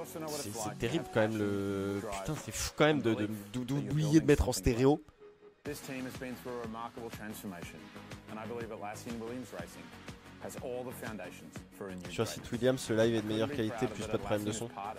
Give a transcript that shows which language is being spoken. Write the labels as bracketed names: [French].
[French] C'est terrible quand même le... Putain, c'est fou quand même d'oublier de mettre en stéréo. [English] This team has been through a remarkable transformation, and I believe Atlassian Williams Racing has all the foundations for a new. [French] Sur site Williams, le live est de meilleure qualité, plus pas de problème de son.